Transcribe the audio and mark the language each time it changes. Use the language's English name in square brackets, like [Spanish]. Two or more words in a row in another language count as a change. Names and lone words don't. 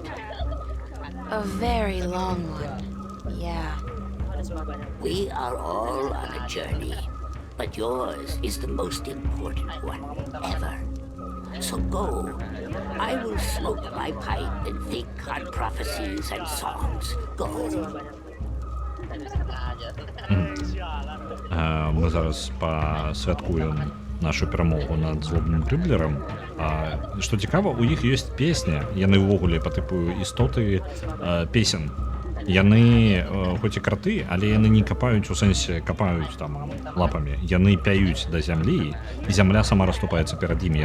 [English] A very long one. Yeah. We are all on a journey, but yours is the most important one ever. So go. I will smoke my pipe and think on prophecies and songs. Go. [Ukrainian] Ми зараз посвяткуємо нашу перемогу над злобным грыблерам. [Belarusian] Што цікава, у іх ёсць песня, яны ўвогуле па тыпу істоты песен. Яны хоць і краты, але яны не капаюць, у сэнсе капаюць там лапамі. Яны пяюць да зямлі, і зямля сама расступаецца перад імі.